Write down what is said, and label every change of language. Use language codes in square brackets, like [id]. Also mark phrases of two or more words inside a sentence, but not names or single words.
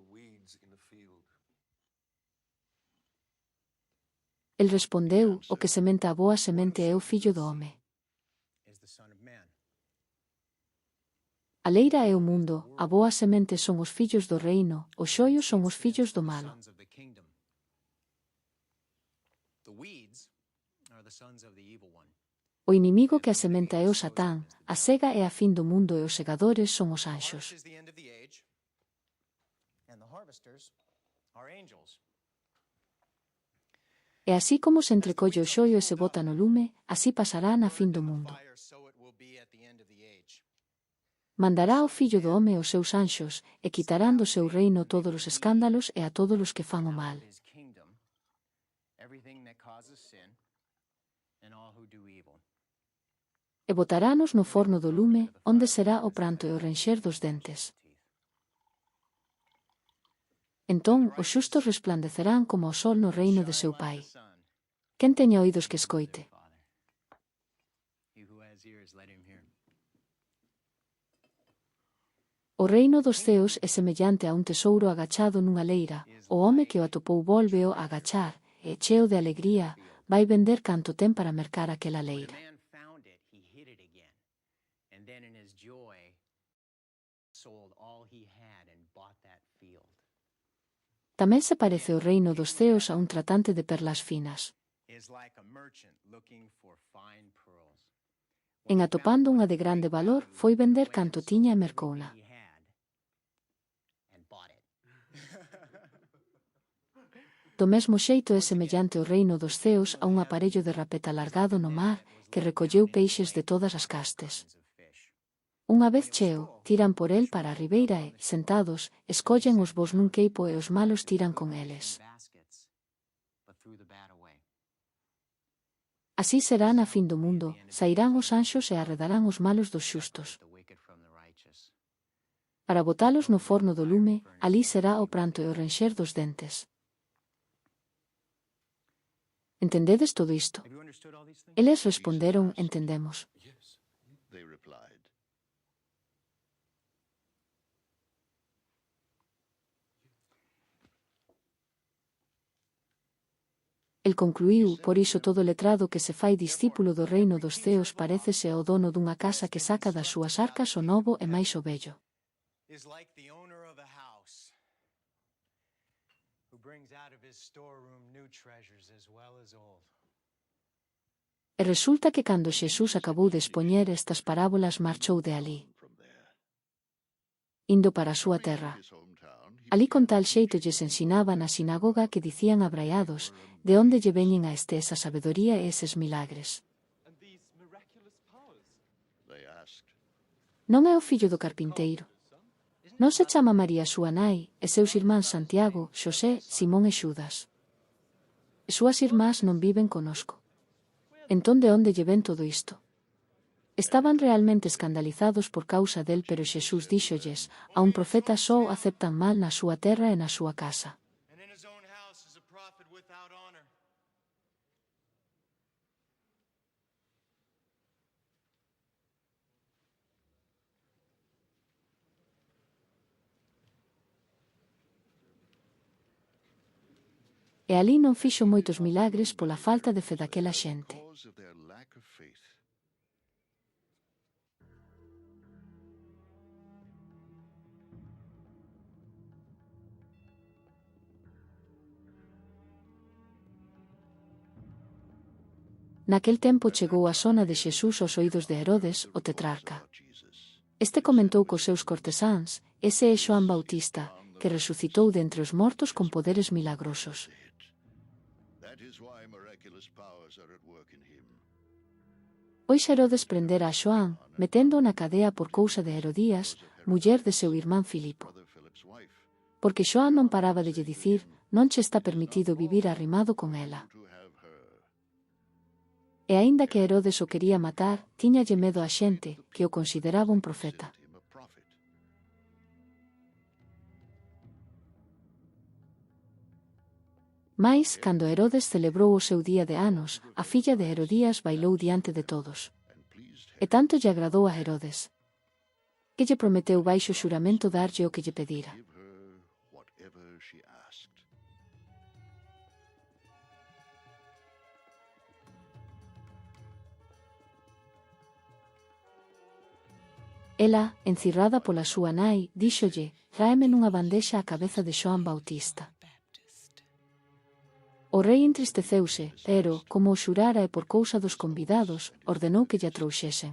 [gl] El respondeu, o que sementa a boa semente é o fillo do home. A leira é o mundo, a boa semente son os fillos do reino, os xoios son os fillos do malo. [en] Sons of the kingdom. The weeds are the sons of the evil one. [gl] O inimigo que a sementa é o Satán, a sega é a fin do mundo e os segadores son os anxos. [en] Harvest is the end of the age, and the harvesters are angels. [gl] E así como se entrecolle o xoio e se bota no lume, así pasará na fin do mundo. [en] Fire, so it will be at the end of the age. [gl] Mandará ao fillo do home os seus anxos, e quitarán do seu reino todos os escándalos e a todos os que fan o mal. [en] His kingdom, everything that causes sin, and all who do evil. [gl] E botarános no forno do lume, onde será o pranto e o renxer dos dentes. Entón, os xustos resplandecerán como o sol no reino de seu Pai. Quen teña oídos que escoite. [en] He who has ears, let him hear. [gl] O reino dos ceos é semellante a un tesouro agachado nunha leira. O home que o atopou vólveo a agachar, e, cheo de alegría, vai vender canto ten para mercar aquela [en] When a [gl] leira. [en] man found it, he hid it again, and then in his joy, sold all he had and bought that field. [gl] Tamén se parece o reino dos ceos a un tratante de perlas finas. [en] Is like a merchant looking for fine pearls. [gl] En atopando unha de grande valor, foi vender canto tiña e mercouna. [en] He had and bought it. [gl] Do mesmo xeito é semellante o reino dos ceos a un aparello de rapeta alargado no mar que recolleu peixes de todas as castes. Unha vez cheo, tiran por el para a ribeira e, sentados, escollen os bos nun queipo e os malos tiran con eles. [en] Baskets, but threw the bad away. [gl] Así será na fin do mundo, sairán os anxos e arredarán os malos dos xustos. [en] The wicked from the righteous. [gl] Para botalos no forno do lume, alí será o pranto e o renxer dos dentes. Entendedes todo isto? [en] Have you understood all these things? [gl] Eles responderon, entendemos. [en] Yes. They replied, [gl] El concluiu, por iso todo letrado que se fai discípulo do reino dos ceos parécese ao dono dunha casa que saca das súas arcas o novo e máis o bello. [en] Is like the owner of a house who brings out of his storeroom new treasures as well as old. [gl] E resulta que cando Xesús acabou de expoñer estas parábolas marchou de alí, [en] from there. [gl] indo para a súa terra. [en] His hometown, he [gl] Alí con tal xeito lles ensinaba na sinagoga que dicían abraiados, de onde lle veñen a este esa sabedoría e eses milagres. [en] they asked, [gl] Non é o fillo do carpinteiro? Non se chama María súa nai, e seus irmáns Santiago, Xosé, Simón e Xudas? E súas irmás non viven conosco. Entón de onde lle ven todo isto? Estaban realmente escandalizados por causa del, pero Xesús díxolles, a un profeta só o aceptan mal na súa terra e na súa casa. [en] And in his own house is a prophet without honor. [gl] E alí non fixo moitos milagres pola falta de fe daquela xente. [en] because of their lack of faith. [gl] Naquel tempo chegou a sona de Xesús aos oídos de Herodes, o tetrarca. [en] About Jesus. [gl] Este comentou cos seus cortesáns, ese é Xoán Bautista, que resucitou de entre os mortos con poderes milagrosos. [en] That is why miraculous powers are at work in him. [gl] Pois Herodes prendera a Xoán, metendo na cadea por cousa de Herodías, muller de seu irmán Filipo. [en] Brother Philip's wife, [gl] Porque Xoán non paraba de lle dicir, non che está permitido vivir arrimado con ela. [en] to have her. [gl] E aínda que Herodes o quería matar, tiñalle medo a xente, que o consideraba un profeta. [en] Him a prophet. [gl] Mais, cando Herodes celebrou o seu día de anos, a filla de Herodías bailou diante de todos. [en] And pleased [gl] E tanto lle agradou a Herodes, que lle prometeu baixo xuramento darlle o que lle pedira. [en] give her whatever she asked. [gl] E Ela, encirrada pola súa nai, díxolle: tráeme nunha bandexa a cabeza de Xoán Bautista. O rei entristeceuse, pero, como o xurara e por cousa dos convidados, ordenou que lla trouxesen.